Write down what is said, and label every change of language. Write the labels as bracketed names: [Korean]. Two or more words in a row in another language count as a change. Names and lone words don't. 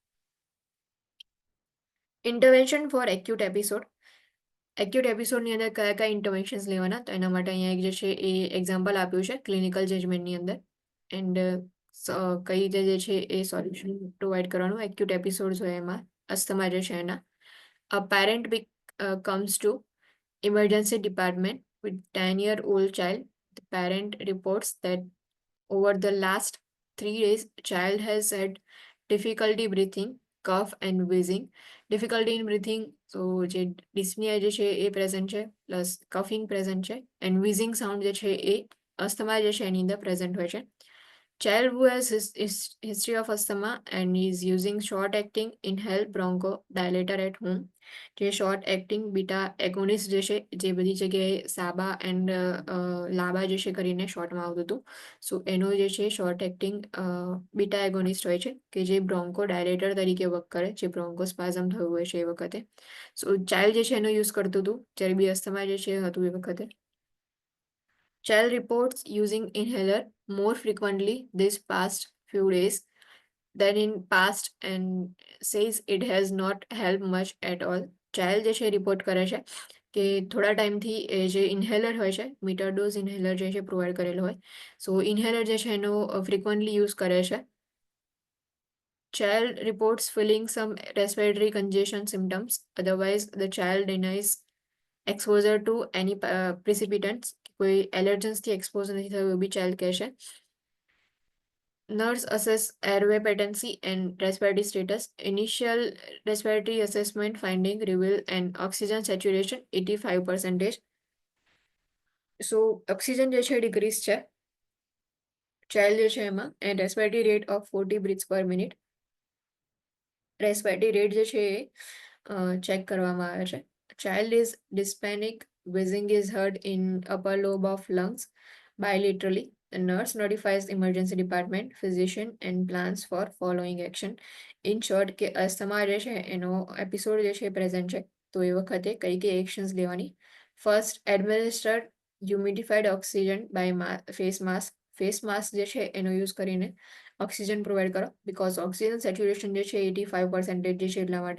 [English] Intervention for acute episode. acute episodeની [Gujarati] અંદર કયા કયા ઇન્ટરવેન્શન્સ લેવાના, તો એના માટે અહીંયા એક જે છે એ એક્ઝામ્પલ આપ્યું છે [English] clinical judgmentની [Gujarati] અંદર. એન્ડ કઈ રીતે જે છે એ [English] solution provide [Gujarati] કરવાનું [English] acute episode [Gujarati] હોય એમાં અસ્થમા જે છે એના. [English] a parent comes to emergency department with 10-year-old child. The parent reports that over the last 3 days, child has had difficulty breathing, cough and wheezing. Difficulty in breathing, so [Gujarati] જે dyspnea જે છે એ પ્રેઝન્ટ છે, [English] plus coughing present [Gujarati] છે, [English] and wheezing sound [Gujarati] જે છે એ અસ્થમા જે છે એની અંદર પ્રેઝન્ટ હોય છે. [English] Child who has history of asthma and is using short-acting inhaled bronchodilator at home. [Gujarati] જે [English] short acting beta agonist [Gujarati] જે છે જે બધી જગ્યાએ [English] SABA and LABA [Gujarati] જે છે કરીને શોર્ટમાં આવતું હતું. સો એનો જે છે [English] short acting beta agonist [Gujarati] હોય છે કે જે [English] broncho dilator [Gujarati] તરીકે વર્ક કરે, જે બ્રોન્કોસ્પાઝમ થયું હોય છે એ વખતે. [English] so child [Gujarati] જે છે એનો યુઝ કરતું હતું જ્યારે બી અસ્થમા જે છે હતું એ વખતે. [English] Child reports using inhaler more frequently this past few days than in past and says it has not helped much at all. [Gujarati] ચાઇલ્ડ જે છે રિપોર્ટ કરે છે કે થોડા ટાઈમથી એ જે ઇન્હેલર હોય છે, [English] meter dose inhaler [Gujarati] જે છે પ્રોવાઈડ કરેલો હોય, સો ઇન્હેલર જે છે એનો [English] frequently use [Gujarati] કરે છે. [English] Child reports feeling some respiratory congestion symptoms. Otherwise, the child denies exposure to any precipitants. [Gujarati] કોઈ એલર્જન્સથી એક્સપોઝ નથી થયું એવું બી ચાઇલ્ડ કહે છે. [English] Nurse assess airway patency and respiratory status. Initial respiratory assessment finding reveal an oxygen saturation 85%. So oxygen [Gujarati] જે છે ડિક્રીઝ છે ચાઇલ્ડ જે છે એમાં, [English] and respiratory rate of 40 breaths per minute. respiratory rate [Gujarati] જે છે એ ચેક કરવામાં આવે છે. [English] Child is dyspneic, wheezing is heard in upper lobe of lungs bilaterally. The nurse notifies emergency department, physician and plans for following action. In short, [Gujarati] કે અસ્થમા જે છે એનો એપિસોડ જે છે પ્રેઝન્ટ છે તો એ વખતે કઈ કઈ એક્શન્સ લેવાની. [English] First, administer humidified oxygen by face mask. face mask [Gujarati] જે છે એનો યુઝ કરીને [English] oxygen provide [Gujarati] કરો, [English] because oxygen saturation [Gujarati] જે છે 85% જે છે એટલા માટે.